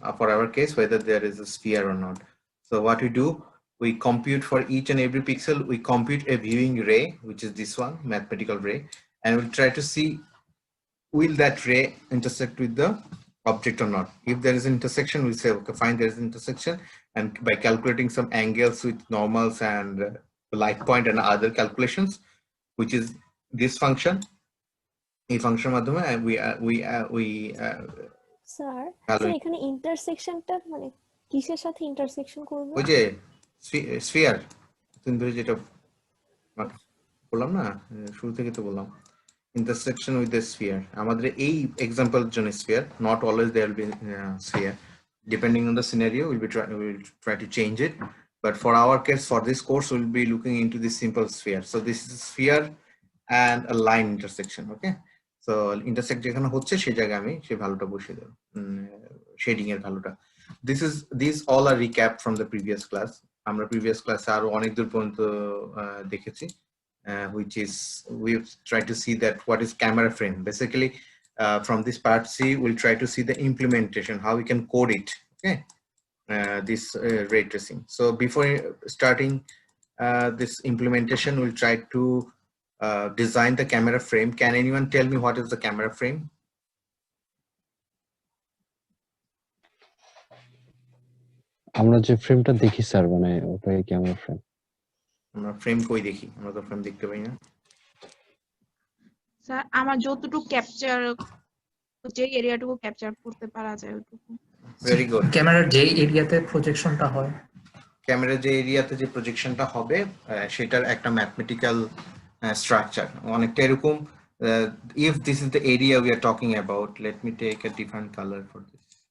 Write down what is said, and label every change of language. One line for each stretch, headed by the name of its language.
English: For our case, whether there is a sphere or not. So what we do, we compute for each and every pixel, we compute a viewing ray, which is this one, mathematical ray, and we'll try to see will that ray intersect with the object or not. If there is an intersection, we say, okay, fine, there is an intersection, and by calculating some angles with normals and light point and other calculations, which is this function,
Bangla: এই function মাধ্যমে
English: we
Bangla: sir
English: value
Bangla: এখানে ইন্টারসেকশনটা মানে কিসের সাথে intersection করবে? ওই যে sphere তুমি যেটা বললাম না, শুরু থেকে তো বললাম
English: intersection with the sphere. আমাদের এই example জন্য sphere, not always there will be sphere. Depending on the scenario, we'll try to change it. But for our case, for this course, we'll be looking into this simple sphere. So this is a sphere and a line intersection. Okay.
Bangla: So intersect যেখানে হচ্ছে সেই জায়গায় আমি সেই ভ্যালুটা বসিয়ে দেব, shading এর ভ্যালুটা.
English: These all are recap from the previous class.
Bangla: আমরা previous class আরো অনেক দূর পর্যন্ত দেখেছি.
English: Which is we've tried to see that what is camera frame. Basically, from this part C, we'll try to see the implementation, how we can code it. Okay, this ray tracing. So before starting this implementation, we'll try to design the camera frame. Can anyone tell me what is the camera frame?
Bangla: আমরা যে ফ্রেমটা দেখি sir, মানে ওটাই camera frame. আমরা frame কই দেখি? আমরা তো ফ্রেম দেখতে পাই না স্যার। আমার যতটুকু ক্যাপচার, যে এরিয়াটুকু ক্যাপচার করতে পারা যায় ওটুকু। Very good. ক্যামেরার যে এরিয়াতে প্রজেকশনটা হয়, ক্যামেরা যে এরিয়াতে যে প্রজেকশনটা হবে সেটার একটা ম্যাথমেটিক্যাল structure অনেকটা এরকম.
English: If this is the area we are talking about, let me take a different color for this.